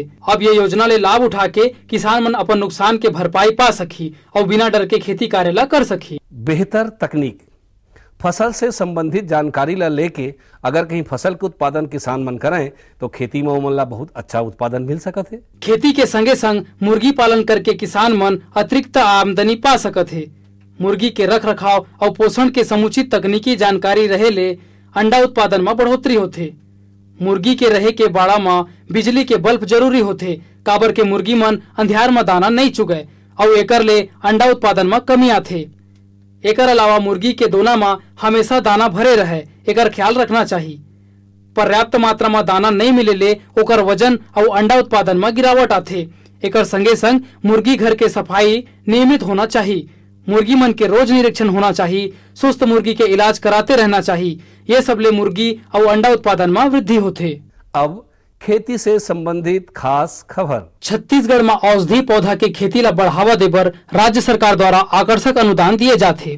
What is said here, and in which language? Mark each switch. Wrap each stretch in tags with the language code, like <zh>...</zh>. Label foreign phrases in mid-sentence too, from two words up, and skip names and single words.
<hne>अब ये योजना ले लाभ उठा के किसान मन अपन नुकसान के भरपाई पा सकी और बिना डर के खेती कार्य ला कर सकी। बेहतर तकनीक फसल से संबंधित जानकारी ला लेके अगर कहीं फसल के उत्पादन किसान मन करें तो खेती में उमन ला बहुत अच्छा उत्पादन मिल सकत है। खेती के संगे संग मुर्गी पालन करके किसान मन अतिरिक्त आमदनी पा सकत है। मुर्गी के रख रखाव और पोषण के समुचित तकनीकी जानकारी रहे ले अंडा उत्पादन में बढ़ोतरी होते। मुर्गी के रहे के बाड़ा में बिजली के बल्ब जरूरी होते, काबर के मुर्गी मन अंधियार में दाना नहीं चुगे और एकर ले अंडा उत्पादन में कमी आथे। एकर अलावा मुर्गी के दोना में हमेशा दाना भरे रहे, एकर ख्याल रखना चाहिए। पर्याप्त मात्रा में दाना नहीं मिले ले ओकर वजन और अंडा उत्पादन में गिरावट आथे। एकर संगे संग मुर्गी घर के सफाई नियमित होना चाहिए। मुर्गी मन के रोज निरीक्षण होना चाहिए। सुस्त मुर्गी के इलाज कराते रहना चाहिए। ये सब ले मुर्गी और अंडा उत्पादन में वृद्धि होथे। अब खेती से संबंधित खास खबर। छत्तीसगढ़ में औषधि पौधा के खेती ला बढ़ावा देबर राज्य सरकार द्वारा आकर्षक अनुदान दिए जाते।</hne>